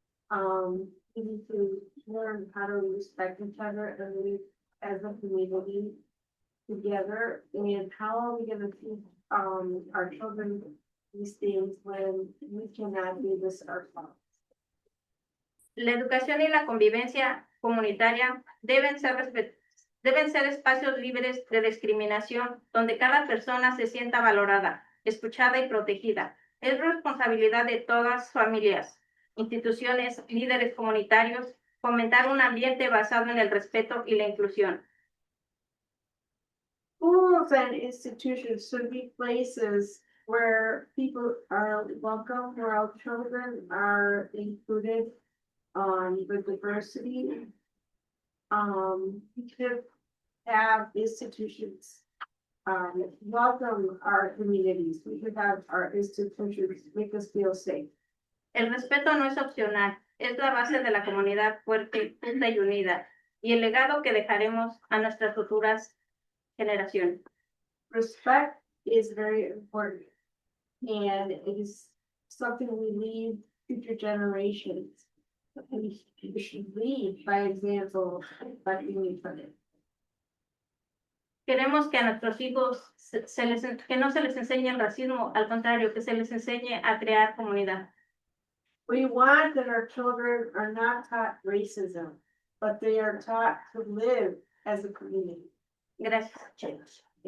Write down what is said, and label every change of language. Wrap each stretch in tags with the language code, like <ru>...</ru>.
<en>We need to learn how to respect each other and live as a community together. And how are we going to teach our children these things when we cannot do this ourselves?</en> <es>La educación y la convivencia comunitaria deben ser espacios libres de discriminación, donde cada persona se sienta valorada, escuchada y protegida. Es responsabilidad de todas familias, instituciones, líderes comunitarios, fomentar un ambiente basado en el respeto y la inclusión.</es> <en>Schools and institutions should be places where people are welcome, where all children are included, the diversity. We should have institutions, welcome our communities. We should have our institutions make us feel safe.</en> <es>El respeto no es opcional, es la base de la comunidad fuerte, justa y unida, y el legado que dejaremos a nuestras futuras generaciones.</es> <en>Respect is very important, and it is something we leave future generations. We should lead by example, by being each other.</en> <es>Queremos que a nuestros hijos que no se les enseñe el racismo, al contrario, que se les enseñe a crear comunidad.</es> <en>We want that our children are not taught racism, but they are taught to live as a community.</en> <es>Gracias.</es>